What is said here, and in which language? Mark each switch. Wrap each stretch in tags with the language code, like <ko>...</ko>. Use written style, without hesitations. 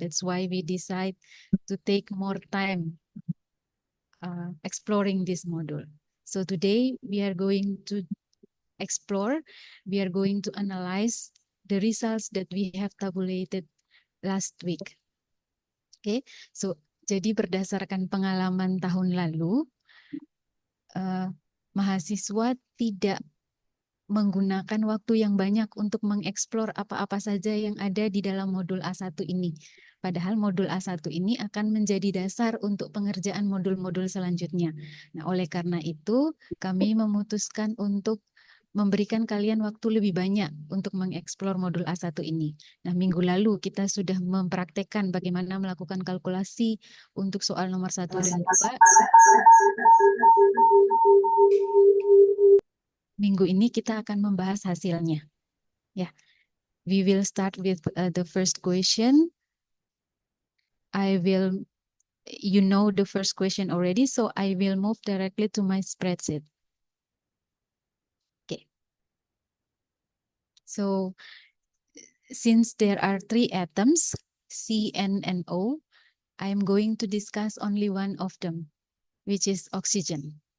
<en>That's why we decide to take more time exploring this module. So today we are going to explore, we are going to analyze the results that we have tabulated last week.</en> <id>Okay, so jadi berdasarkan pengalaman tahun lalu, mahasiswa tidak menggunakan waktu yang banyak untuk mengeksplor apa-apa saja yang ada di dalam modul A1 ini. Padahal modul A1 ini akan menjadi dasar untuk pengerjaan modul-modul selanjutnya. Nah, oleh karena itu, kami memutuskan untuk memberikan kalian waktu lebih banyak untuk mengeksplor modul A1 ini. Nah, minggu lalu kita sudah mempraktekkan bagaimana melakukan kalkulasi untuk soal nomor 1 dan 2. Minggu ini kita akan membahas hasilnya.</id> <en>Ya, we will start with the first question. You know the first question already, so I will move directly to my spreadsheet. Okay. So, since there are 3 atoms, C, N, and O, I am going to discuss only one of them, which is oxygen.</en>